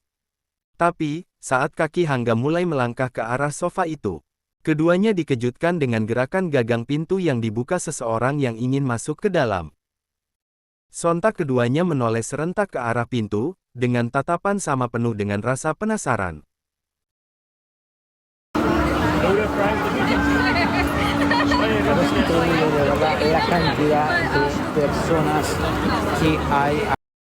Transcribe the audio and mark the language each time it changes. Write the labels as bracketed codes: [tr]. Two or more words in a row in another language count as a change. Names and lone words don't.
[id] Tapi, saat kaki Hangga mulai melangkah ke arah sofa itu, keduanya dikejutkan dengan gerakan gagang pintu yang dibuka seseorang yang ingin masuk ke dalam. Sontak keduanya menoleh serentak ke arah pintu, dengan tatapan sama penuh dengan rasa penasaran. [es] Pero es increíble, de verdad, la cantidad de personas que hay